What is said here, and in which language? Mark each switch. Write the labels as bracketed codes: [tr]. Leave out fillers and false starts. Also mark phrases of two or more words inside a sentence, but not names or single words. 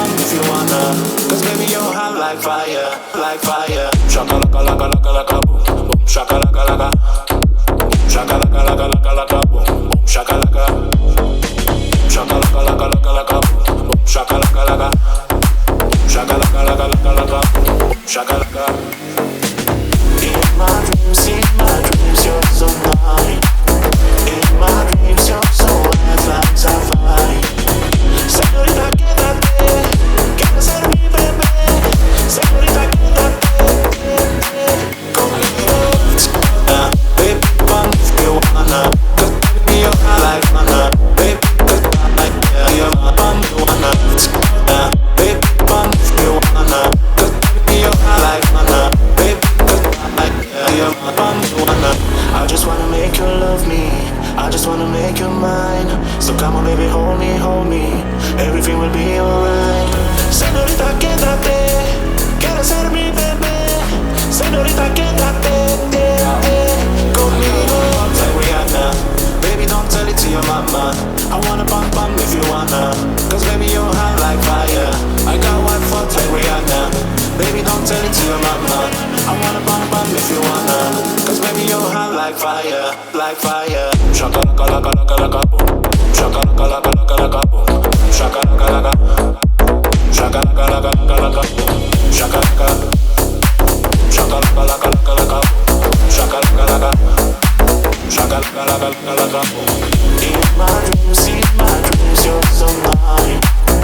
[en] if you wanna. Cause baby you're hot like fire, like fire. Shaka laka laka laka laka boom, boom shaka laka laka. Shaka laka laka laka laka boom, boom shaka laka. Shaka laka laka laka laka boom, boom shaka laka laka. Shaka laka laka laka laka boom, boom shaka laka. In my dreams, you're so mine. In my dreams, you're so wet like safari. [es] Señorita, quédate, quieres ser mi bebé. Señorita, quédate conmigo. [en] Baby, come if you wanna. Cause baby, you're hot like manna. Baby, cause I like you're my bum, you wanna. Baby, come if you wanna. Cause baby, you're hot like manna. Baby, cause I like you're my bum, you wanna. I just wanna make you love me. I just wanna make you mine. So come on baby, hold me, hold me. Everything will be alright. [es] Señorita, quédate. Quieres ser mi bebé. Señorita, quédate conmigo. [en] Like Rihanna. Baby, don't tell it to your mama. I wanna bump bump if you wanna. Cause baby, you're hot like fire. I got one foot like Rihanna. Baby, don't tell it to your mama. I wanna bump bump if you wanna. Cause baby, you're hot like fire, like fire. Shaka laka laka laka laka boom. Shaka laka laka laka laka boom. Shaka laka laka. Shaka laka laka laka laka boom. Shaka laka. Shaka laka laka laka laka boom. Shaka laka laka. Shaka laka laka laka laka boom. In my dreams, you're so mine.